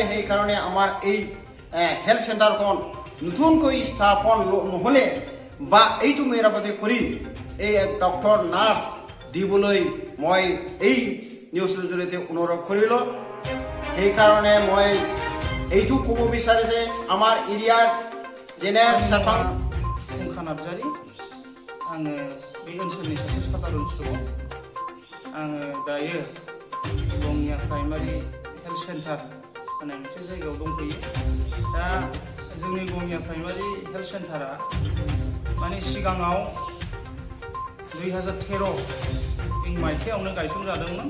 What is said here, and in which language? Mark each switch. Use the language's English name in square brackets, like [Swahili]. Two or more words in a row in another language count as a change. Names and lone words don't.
[Assamese] সেইকাৰণে আমাৰ এই [English] health centre-khon [Assamese] নতুনকৈ স্থাপন নহ'লে বা এইটো মেৰামতি কৰি এই [English] doctor nurse [Assamese] দিবলৈ মই এই নিউজৰ জৰিয়তে অনুৰোধ কৰিলোঁ। সেইকাৰণে মই এইটো ক'ব বিচাৰে যে আমাৰ এৰিয়াৰ যেনে [Bodo] फुंखा नार्जारि। आङो बे ओनसोलनि सासे साधारन सुबुं। आङो दायो गङिया [English] primary health centre [Bodo] होननाय मोनसे जायगायाव दंफैयो। दा जोंनि गङिया [English] primary health centre-a [Bodo] माने सिगाङाव 2013 मायथाइयावनो गायसनजादोंमोन।